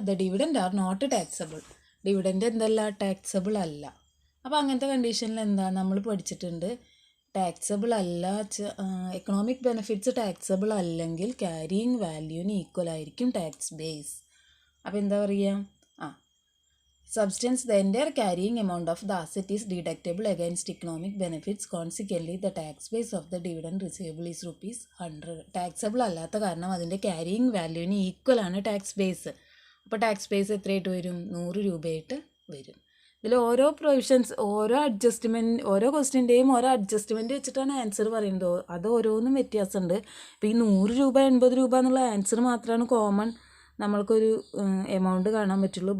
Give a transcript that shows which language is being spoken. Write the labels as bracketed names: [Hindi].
[English] The dividend are not taxable. [Malayalam] Dividend എന്തല്ല? Taxable അല്ല. അപ്പോൾ അങ്ങനത്തെ കണ്ടീഷനിൽ എന്താ? നമ്മൾ പഠിച്ചിട്ടുണ്ട്, ടാക്സബിൾ അല്ല, എക്കണോമിക് ബെനിഫിറ്റ്സ് ടാക്സബിൾ അല്ലെങ്കിൽ ക്യാരിയിങ് വാല്യൂവിന് ഈക്വൽ ആയിരിക്കും ടാക്സ് ബേസ്. അപ്പോൾ എന്താ പറയുക? [English] Substance, the entire carrying amount of the asset is deductible against economic benefits. Consequently, the tax base of the dividend receivable is ₹100. [Malayalam] Taxable അല്ലാത്ത കാരണം അതിൻ്റെ carrying വാല്യൂവിന് equal ആണ് tax base. അപ്പോൾ tax base എത്രയായിട്ട് വരും? 100 രൂപയായിട്ട് വരും. ഇതിൽ ഓരോ പ്രൊവിഷൻസ്, ഓരോ ക്വസ്റ്റ്യൻ്റെയും ഓരോ അഡ്ജസ്റ്റ്മെൻറ്റ് വെച്ചിട്ടാണ് ആൻസർ പറയുന്നത്. അത് ഓരോന്നും വ്യത്യാസമുണ്ട്. ഇപ്പോൾ ഈ 100 രൂപ 80 രൂപ എന്നുള്ള ആൻസർ മാത്രമാണ് കോമൺ നമ്മൾക്കൊരു എമൗണ്ട് കാണാൻ പറ്റുള്ളൂ.